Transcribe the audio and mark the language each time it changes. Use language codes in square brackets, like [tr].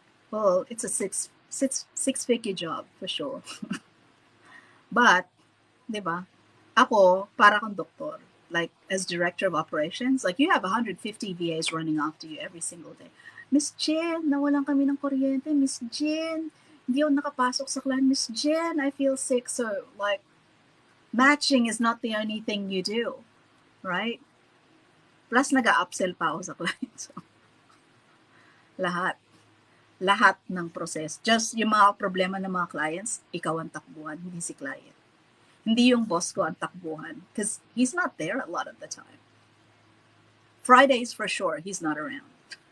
[en] Well, it's a six-figure job for sure. [tl] But, di ba? Ako, para akong doktor. [en] Like, as director of operations, like you have 150 VAs running after you every single day. [tl] Miss Jen, nawalan kami ng kuryente. Miss Jen, hindi ako nakapasok sa client. Miss Jen, [en] I feel sick. So, like, matching is not the only thing you do. Right? [tl] Plus, nag-upsell pa ako sa client. So, lahat ng process. Just yung mga problema ng mga clients, ikaw ang takbuhan, hindi si client. Hindi yung boss ko ang takbuhan [en] because he's not there a lot of the time. Fridays for sure, he's not around.